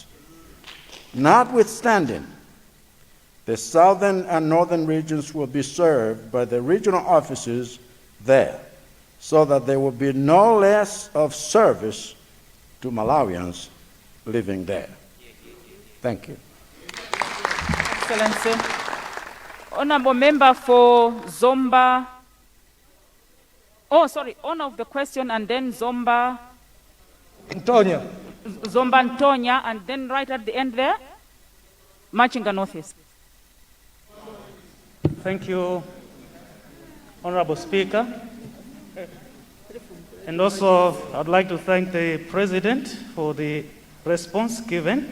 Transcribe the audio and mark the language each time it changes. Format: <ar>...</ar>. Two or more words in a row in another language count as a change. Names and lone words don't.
<en>Notwithstanding, the southern and northern regions will be served by the regional offices there, so that there will be no less of service to Malawians living there. Thank you. Excellency. Honorable member for Zomba. Oh, sorry, honor of the question and then Zomba. Antonia. Zomba Antonia, and then right at the end there, Machinga Northeast. Thank you, Honorable Speaker. And also, I'd like to thank the President for the response given.</en>